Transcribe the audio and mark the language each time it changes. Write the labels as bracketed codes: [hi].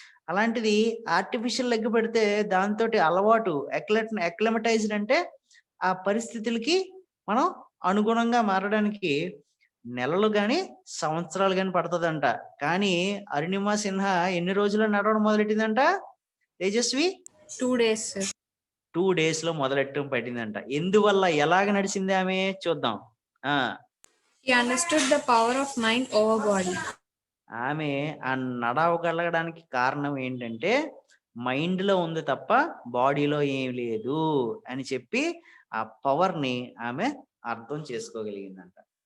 [te] అలాంటిది artificial leg పెడితే దాంతో అలవాటు అక్లమటైజ్డ్ అంటే ఆ పరిస్థితులకి మనం అనుగుణంగా మారడానికి నెలలు గాని సంవత్సరాలు గాని పడుతుందంట. కానీ అరుణిమా సిన్హా ఎన్ని రోజుల్లో నడవడం మొదలెట్టిందంట తేజస్వి? [en] 2 days, sir. 2 days [te] లో మొదలెట్టడం పట్టిందంట. ఎందువల్ల, ఎలాగ నడిచింది ఆమె చూద్దాం. [en] She understood the power of mind over body. [te] ఆమె ఆ నడవగలగడానికి కారణం ఏంటంటే మైండ్ లో ఉంది తప్ప బాడీలో ఏం లేదు అని చెప్పి ఆ పవర్ ని ఆమె అర్థం చేసుకోగలిగిందంట.